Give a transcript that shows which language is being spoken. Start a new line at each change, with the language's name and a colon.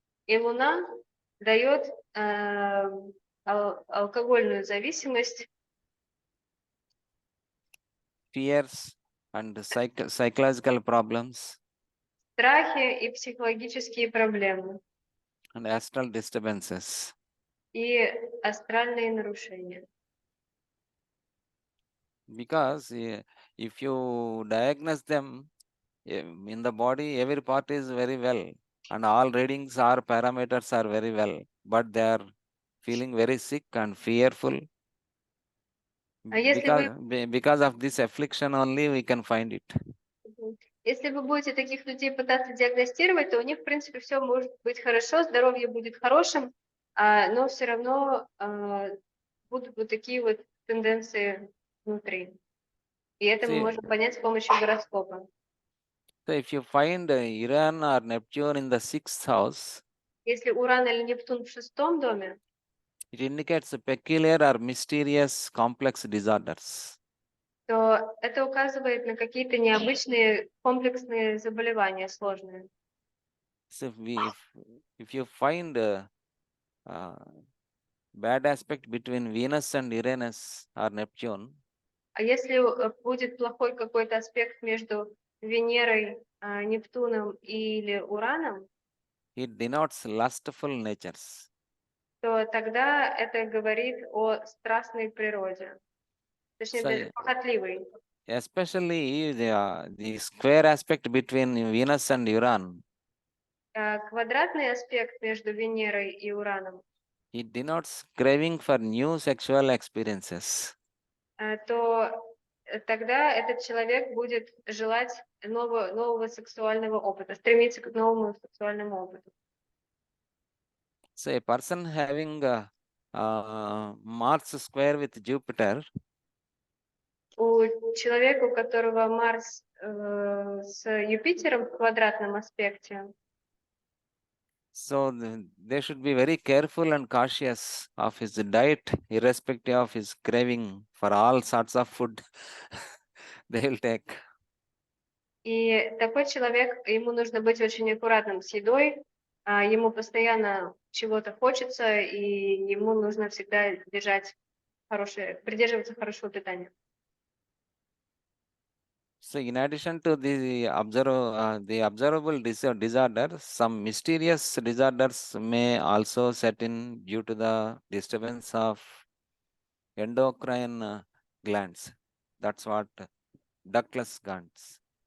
Russian: и Луна дает алкогольную зависимость,
English: and psychological problems
Russian: страхи и психологические проблемы
English: and astral disturbances.
Russian: и астральные нарушения.
English: Because if you diagnose them in the body, every part is very well, and all readings or parameters are very well, but they are feeling very sick and fearful.
Russian: А если вы
English: Because of this affliction only we can find it.
Russian: Если вы будете таких людей пытаться диагностировать, то у них, в принципе, все может быть хорошо, здоровье будет хорошим, но все равно будут вот такие вот тенденции внутри. И это мы
English: See,
Russian: можем понять с помощью гороскопа.
English: so if you find Uranus or Neptune in the 6th house,
Russian: Если Уран или Нептун в 6-м доме,
English: it indicates peculiar or mysterious complex disorders.
Russian: то это указывает на какие-то необычные комплексные заболевания, сложные.
English: So if you find bad aspect between Venus and Uranus or Neptune,
Russian: А если будет плохой какой-то аспект между Венерой, Нептуном или Ураном,
English: it denotes lustful natures.
Russian: то тогда это говорит о страстной природе, точнее
English: So
Russian: даже похотливой.
English: especially the square aspect between Venus and Uranus,
Russian: Квадратный аспект между Венерой и Ураном,
English: it denotes craving for new sexual experiences.
Russian: то тогда этот человек будет желать нового сексуального опыта, стремиться к новому сексуальному опыту.
English: So a person having Mars square with Jupiter,
Russian: У человека, у которого Марс с Юпитером в квадратном аспекте,
English: so they should be very careful and cautious of his diet, irrespective of his craving for all sorts of food they will take.
Russian: и такой человек, ему нужно быть очень аккуратным с едой, ему постоянно чего-то хочется, и ему нужно всегда придерживаться хорошего питания.
English: So in addition to the observable disorders, some mysterious disorders may also set in due to the disturbance of endocrine glands. That's what ductless glands.